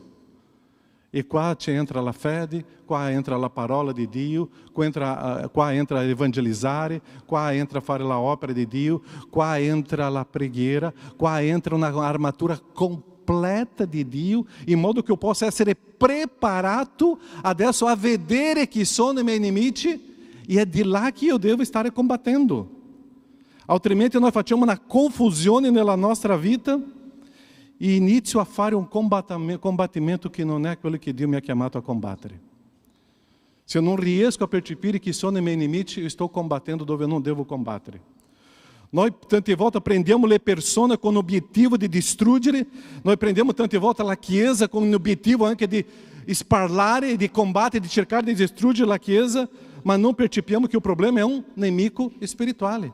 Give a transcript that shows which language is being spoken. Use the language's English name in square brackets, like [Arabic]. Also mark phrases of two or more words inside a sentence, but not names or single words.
[Italian] E qua entra la fede, qua entra la parola di Dio, qua entra evangelizzare, qua entra fare la opera di Dio, qua entra la preghiera, qua entra una armatura completa di Dio, in modo che io possa essere preparato adesso a vedere chi sono i miei nemici, e è di là che io devo stare combattendo. Altrimenti noi facciamo una confusione nella nostra vita e inizio a fare un combattimento che non è quello che Dio mi ha chiamato a combattere. [Portuguese] Se eu não [Italian] riesco a percepire que sono i miei nemici, [Portuguese] eu estou combatendo dove eu não devo combattere. [Italian] Noi tante volte prendiamo le persone con l'obiettivo di distruggere, noi prendiamo tante volte la Chiesa con l'obiettivo anche di sparlare, di combattere, di cercare di distruggere la Chiesa, ma non percepiamo che il problema è un nemico spirituale.